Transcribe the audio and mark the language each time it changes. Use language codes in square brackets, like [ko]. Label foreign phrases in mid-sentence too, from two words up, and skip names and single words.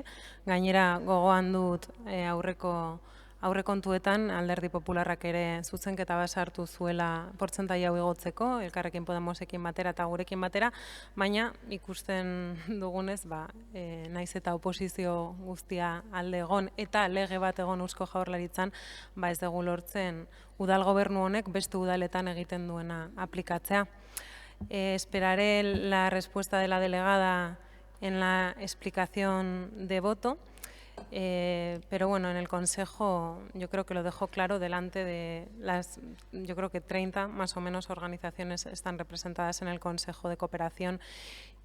[eu] Gainera gogoan dut aurrekontuetan Alderdi Popularrak ere zuzenketa bat sartu zuela portzentai hau igotzeko, Elkarrekin Podemosekin batera eta gurekin batera, baina ikusten dugunez, naiz eta oposizio guztia alde egon eta lege bat egon Eusko Jaurlaritzan, ez dugu lortzen udal gobernu honek beste udaletan egiten duena aplikatzea. [es] Esperaré la respuesta de la delegada en la explicación de voto. Pero bueno, en el Consejo yo creo que lo dejo claro delante de yo creo que 30 más o menos organizaciones están representadas en el Consejo de Cooperación